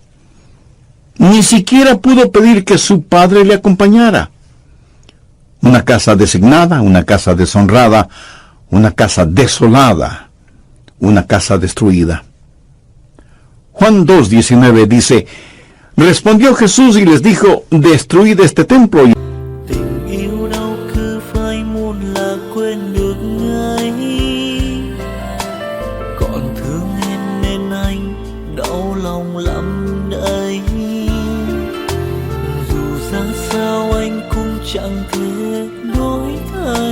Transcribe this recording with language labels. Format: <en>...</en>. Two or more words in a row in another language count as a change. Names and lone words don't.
<es>Ni siquiera pudo pedir que su Padre le acompañara. Una casa designada, una casa deshonrada, una casa desolada, una casa destruida. Juan 2:19 dice: respondió Jesús y les dijo: destruid este templo.</es> <vi>Tình yêu đâu cứ phải muốn là quên được ngay. Còn thương em nên anh đau lòng lắm đây. Dù ra sao anh cũng chẳng thể đổi thay.</vi>